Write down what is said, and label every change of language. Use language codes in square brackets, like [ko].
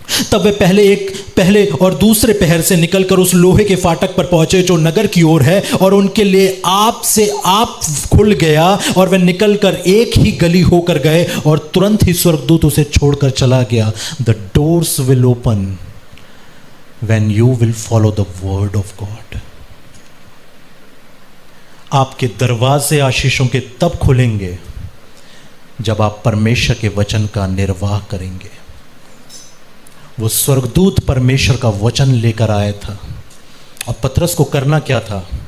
[hi] तब वे पहले और दूसरे पहर से निकलकर उस लोहे के फाटक पर पहुंचे जो नगर की ओर है, और उनके लिए आप से आप खुल गया, और वे निकलकर एक ही गली होकर गए, और तुरंत ही स्वर्गदूत उसे छोड़कर चला गया। [en] The doors will open when you will follow the word of God। [hi] आपके दरवाजे आशीषों के तब खुलेंगे जब आप परमेश्वर के वचन का निर्वाह करेंगे। वो स्वर्गदूत परमेश्वर का वचन लेकर आया था, और पतरस को करना क्या था?